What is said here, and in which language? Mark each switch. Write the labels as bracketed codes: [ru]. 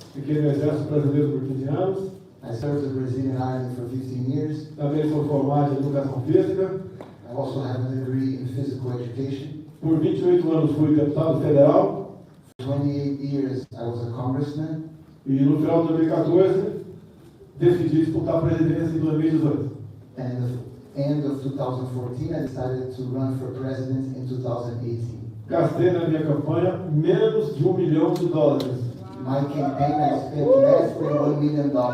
[pt] fiquei no Exército Brasileiro por 15 anos, [en] I served the Brazilian Army for 15 years. [pt] também sou formado em Educação Física, [en] I also have a degree in physical education. [pt] por 28 anos fui deputado federal, [en] For 28 years, I was a congressman. [pt] e no final de 2014 decidi disputar a presidência em 2018. [en] And at the end of 2014, I decided to run for president in 2018. [pt] Gastei na minha campanha menos de $1 milhão. [en] My campaign, I spent less than $1 million.